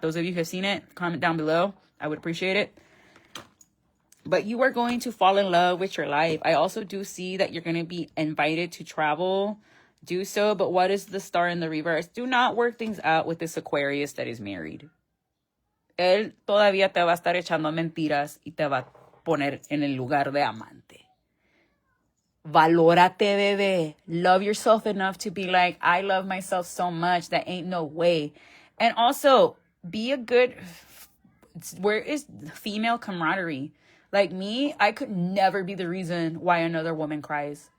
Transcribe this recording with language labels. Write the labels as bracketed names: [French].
[English] Those of you who have seen it, comment down below. I would appreciate it. But you are going to fall in love with your life. I also do see that you're going to be invited to travel. Do so. But what is the star in the reverse? Do not work things out with this Aquarius that is married. [Spanish] Él todavía te va a estar echando mentiras y te va a poner en el lugar de amante. Valórate, bebé. [English] Love yourself enough to be like, I love myself so much that ain't no way. And also, be a good... Where is female camaraderie? Like me, I could never be the reason why another woman cries.